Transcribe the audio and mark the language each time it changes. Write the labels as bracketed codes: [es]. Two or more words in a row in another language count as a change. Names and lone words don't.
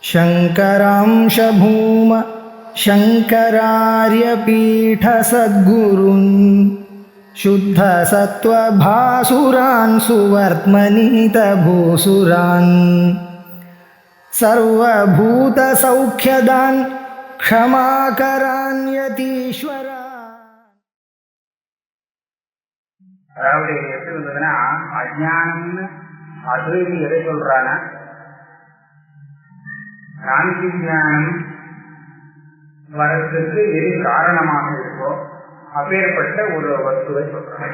[sa] शङ्करांश भूम शङ्करार्यपीठसद्गुरून् शुद्धसत्त्वभासुरान् सुवर्त्मनीतभूसुरान् सर्वभूतसौख्यदान् क्षमाकरान् यतीश्वरान्. [ta] அதாவது எப்படி இருந்ததுன்னா, அஜ்ஞானம்னு அத்வைதி எதை சொல்றானா, சாந்தி ஞானம் வரத்துக்கு எது காரணமாக இருக்கோ அப்பேற்பட்ட ஒரு வஸ்துவை சொல்றாங்க.